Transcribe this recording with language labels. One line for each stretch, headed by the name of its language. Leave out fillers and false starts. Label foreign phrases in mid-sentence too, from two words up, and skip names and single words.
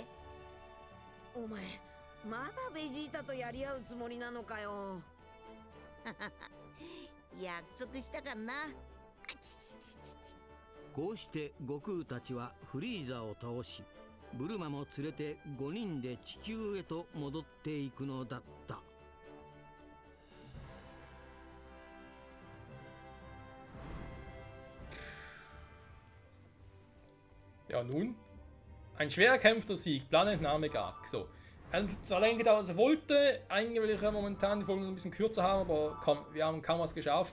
Japanese: お前、まだベジータとやり合うつもりなのかよ。約束したかな。こうして悟空たちはフリーザを倒し、ブルマも連れて5人で地球へと戻っていくのだった。
German: Ja, nun? Ein schwer erkämpfter Sieg, Planetname Gag. So. Er hat zwar länger gedauert, als er wollte. Eigentlich will ich ja momentan die Folge noch ein bisschen kürzer haben, aber komm, wir haben kaum was geschafft.